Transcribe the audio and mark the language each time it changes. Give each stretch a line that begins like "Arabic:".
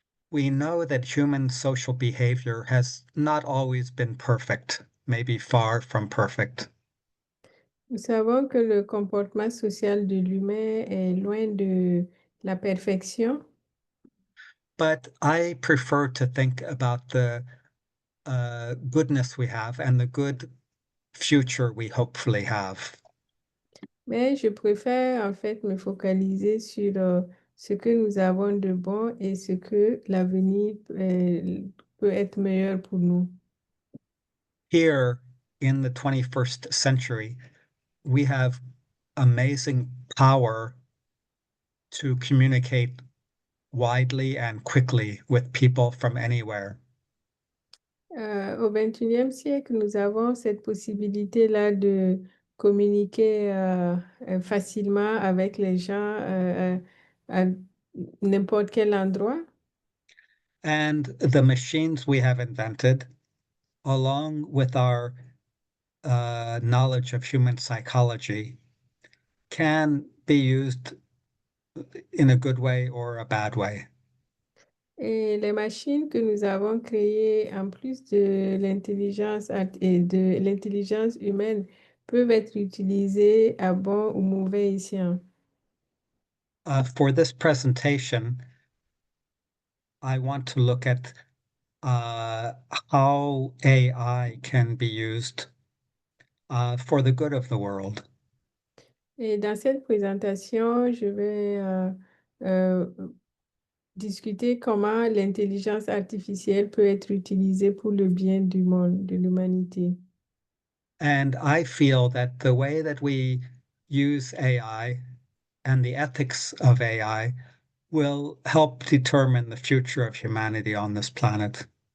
English: We know that human social behavior has not always been perfect, maybe far from perfect.
French: Nous savons que le comportement social de l'humain est loin de la perfection,
English: but I prefer to think about the goodness we have and the good future we hopefully have.
French: mais je préfère en fait me focaliser sur ce que nous avons de bon et ce que l'avenir peut être meilleur pour nous.
English: Here in the 21st century, we have amazing power to communicate widely and quickly with people from anywhere.
French: Au 21e siècle, nous avons cette possibilité-là de communiquer facilement avec les gens à n'importe quel endroit.
English: And the machines we have invented, along with our knowledge of human psychology, can be used in a good way or a bad way.
French: Et les machines que nous avons créées, en plus de l'intelligence et de l'intelligence humaine, peuvent être utilisées à bon ou mauvais escient.
English: For this presentation, I want to look at how AI can be used for the good of the world.
French: Et dans cette présentation, je vais euh, discuter comment l'intelligence artificielle peut être utilisée pour le bien du monde, de l'humanité.
English: And I feel that the way that we use AI and the ethics of AI will help determine the future of humanity on this planet.